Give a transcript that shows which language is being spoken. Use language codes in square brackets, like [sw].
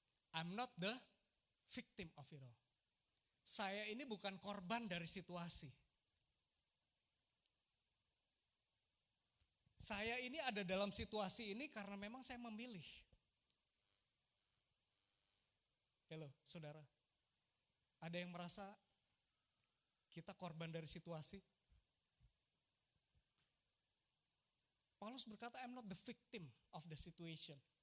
[en] I'm not the victim of it all. [id] Saya ini bukan korban dari situasi. Saya ini ada dalam situasi ini karena memang saya memilih. Halo, saudara. Ada yang merasa kita korban dari situasi? Paulus berkata, [en] I'm not the victim of the situation.